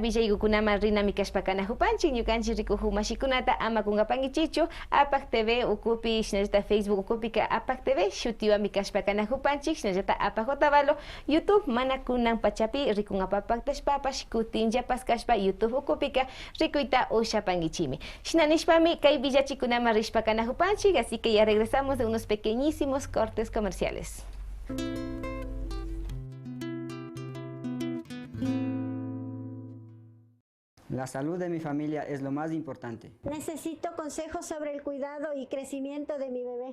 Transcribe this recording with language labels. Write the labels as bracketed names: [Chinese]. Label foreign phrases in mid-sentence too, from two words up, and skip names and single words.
[Quechua] villaykukunama rinami kashpa kanahupanchik ñukanchik rikuhuk mashikunata ama kungapankichichu APAC TV ukupi shinallata Facebook ukupika APAC TV shutiwami kashpa kanahupanchik shinallata APAC Otavalo YouTube mana kunan pachapi rikunapapaktash kutinllapas kashpa YouTube ukupika rikuyta ushapankichimi shinanishpami kay villachikunama rishpa kanahupanchik, [Spanish] así que ya regresamos de unos pequeñísimos cortes comerciales. La salud de mi familia es lo más importante. Necesito consejos sobre el cuidado y crecimiento de mi bebé.